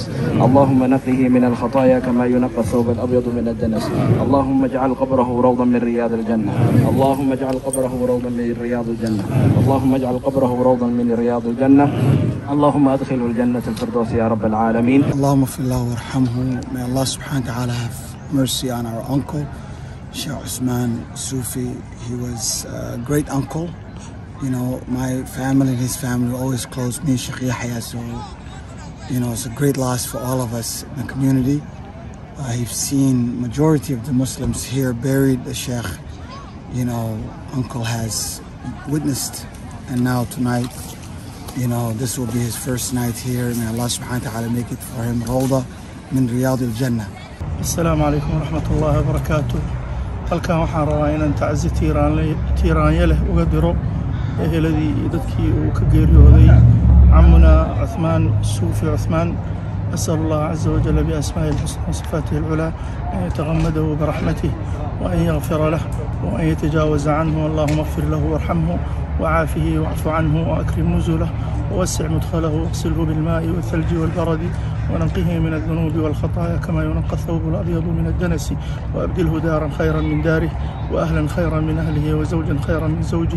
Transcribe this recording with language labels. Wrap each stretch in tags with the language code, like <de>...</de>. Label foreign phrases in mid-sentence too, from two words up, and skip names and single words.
<ar>اللهم نقه من الخطايا كما ينقى الثوب الأبيض من الدنس. اللهم اجعل قبره روضا من رياض الجنة. اللهم اجعل قبره روضا من رياض الجنة. اللهم اجعل قبره روضا من رياض الجنة. اللهم أدخله الجنة الفردوس يا رب العالمين. اللهم اغفر له وارحمه.</ar> <en>May Allah</en> <ar>سبحانه وتعالى</ar> <en>have mercy on our uncle Sheikh Usman Sufi. He was a great uncle. You know, my family and his family were always close, me and Sheikh Yahya, so, you know, it's a great loss for all of us in the community. I've seen majority of the Muslims here buried the Sheikh, you know, uncle has witnessed, and now tonight, you know, this will be his first night here. May Allah</en> <ar>سبحانه وتعالى</ar> <en>make it for him</en> <ar>روضة من رياض الجنة. السلام عليكم ورحمة الله وبركاته.</ar> <so>halkan waxaan rabaa inaan tacsi tiiraanya leh uga diro eheladii iyo dadkii uu ka geeriyooday camuna Cuthmaan Suufi Cuthmaan.</so> <ar>أسأل الله عز وجل بأسمائه الحسنى وصفاته العلى أن يتغمده برحمته وأن يغفر له وأن يتجاوز عنه. اللهم اغفر له وارحمه وعافه واعف عنه وأكرم نزله ووسع مدخله واغسله بالماء والثلج والبرد ونقه من الذنوب والخطايا كما ينقى الثوب الأبيض من الدنس وأبدله دارا خيرا من داره وأهلا خيرا من أهله وزوجا خيرا من زوجه.</ar>